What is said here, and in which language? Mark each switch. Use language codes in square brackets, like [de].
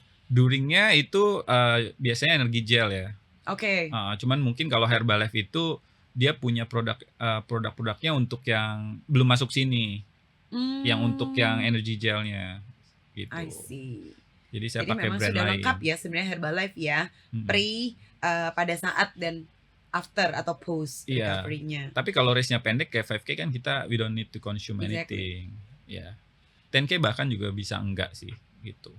[id] Duringnya itu biasanya energi gel ya. Cuman mungkin kalau Herbalife itu dia punya produk-produknya untuk yang belum masuk sini, yang untuk yang energi gelnya gitu. [en] I see. [id] Jadi saya pakai brand lain. Jadi memang sudah lengkap ya sebenarnya Herbalife ya, pre, pada saat dan after atau post recovery-nya. Tapi kalau race-nya pendek kayak 5K kan [en] we don't need to consume anything. [id] 10K bahkan juga bisa enggak sih gitu.